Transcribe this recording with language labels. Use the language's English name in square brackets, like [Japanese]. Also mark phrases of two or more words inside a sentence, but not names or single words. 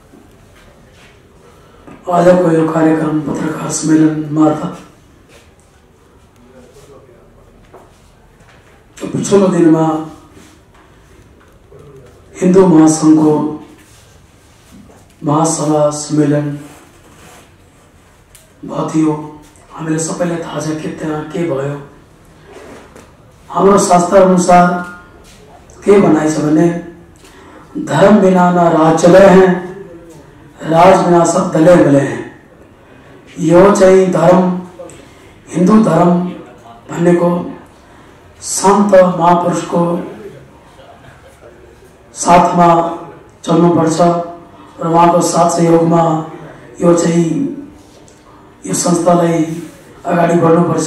[Nepali] आजको यो कार्यक्रम पत्रकार सम्मेलन मार्फत पछिल्लो दिनमा हिन्दू महासंघको महासभा सम्मेलन भएको थियो। हामीले सबैलाई थाहा छ कि त्यहाँ के भयो। हाम्रो शास्त्र अनुसार के भनाइ छ भने [Hindi] धर्म बिना न राज चले हैं, राज बिना सब दले मिले हैं। [Nepali] यो चाहिँ धर्म हिन्दू धर्म भनेको सन्त महापुरुषको साथमा चल्नुपर्छ र उहाँको साथ सहयोगमा यो चाहिँ यो संस्थालाई अगाडि बढ्नुपर्छ।